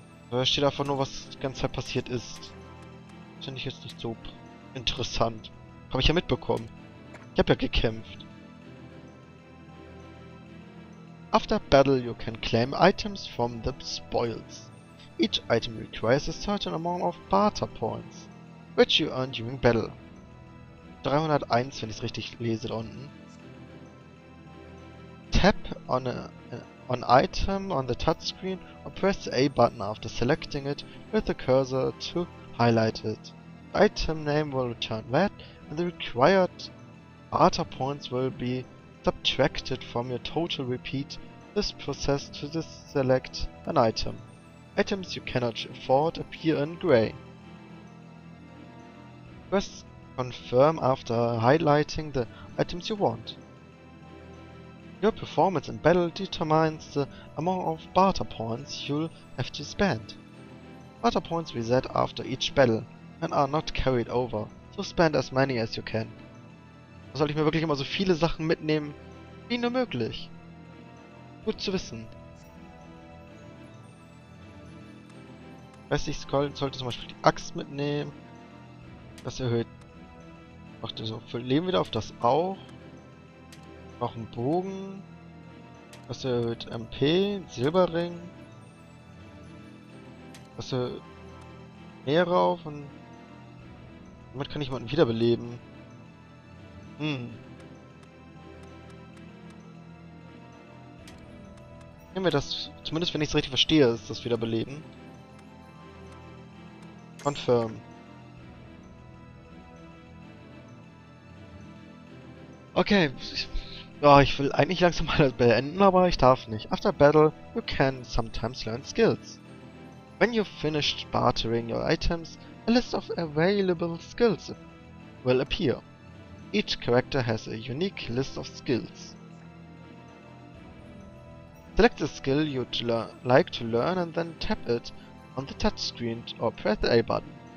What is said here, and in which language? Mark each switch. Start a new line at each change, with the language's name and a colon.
German: Da steht einfach nur, was die ganze Zeit passiert ist. Das finde ich jetzt nicht so interessant. Habe ich ja mitbekommen. Ich habe ja gekämpft.
English: After battle you can claim items from the spoils. Each item requires a certain amount of barter points, which you earn during battle.
German: 301, wenn ich es richtig lese da unten.
English: Tap on an item on the touchscreen or press the A button after selecting it with the cursor to highlight it. The item name will return that, and the required barter points will be subtracted from your total. Repeat this process to select an item. Items you cannot afford appear in gray. Press confirm after highlighting the items you want. Your performance in battle determines the amount of barter points you'll have to spend. Barter points reset after each battle and are not carried over, so spend as many as you can.
German: Da soll ich mir wirklich immer so viele Sachen mitnehmen, wie nur möglich. Gut zu wissen. Ich sollte zum Beispiel die Axt mitnehmen. Das erhöht. Macht so viel Leben wieder auf das auch. Noch ein Bogen. Das erhöht MP, Silberring. Das erhöht mehr rauf und damit kann ich jemanden wiederbeleben. Nehmen wir das, zumindest wenn ich es richtig verstehe, ist das Wiederbeleben.
English: Confirm.
German: Okay, Ja, ich will eigentlich langsam mal beenden, aber ich darf nicht.
English: After battle, you can sometimes learn skills. When you've finished bartering your items, a list of available skills will appear. Each character has a unique list of skills. Select the skill you'd like to learn and then tap it on the touchscreen or press the A button.